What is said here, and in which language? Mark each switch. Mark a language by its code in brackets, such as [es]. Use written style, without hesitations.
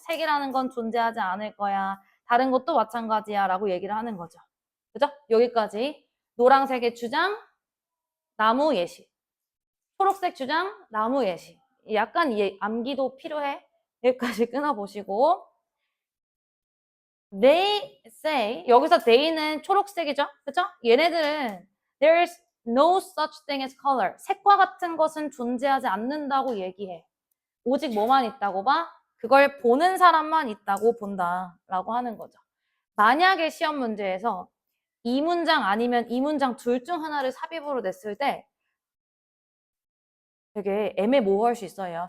[ko] 색이라는 건 존재하지 않을 거야. 다른 것도 마찬가지야 라고 얘기를 하는 거죠. 그죠? 여기까지. 노란색의 주장, 나무 예시. 초록색 주장, 나무 예시. 약간 암기도 필요해. 여기까지 끊어보시고. [en] They say, [ko] 여기서 they는 초록색이죠? 그죠? 얘네들은 [en] there's no such thing as color. [ko] 색과 같은 것은 존재하지 않는다고 얘기해. 오직 뭐만 있다고 봐? 그걸 보는 사람만 있다고 본다 라고 하는 거죠. 만약에 시험 문제에서 이 문장 아니면 이 문장 둘 중 하나를 삽입으로 냈을 때 되게 애매모호할 수 있어요.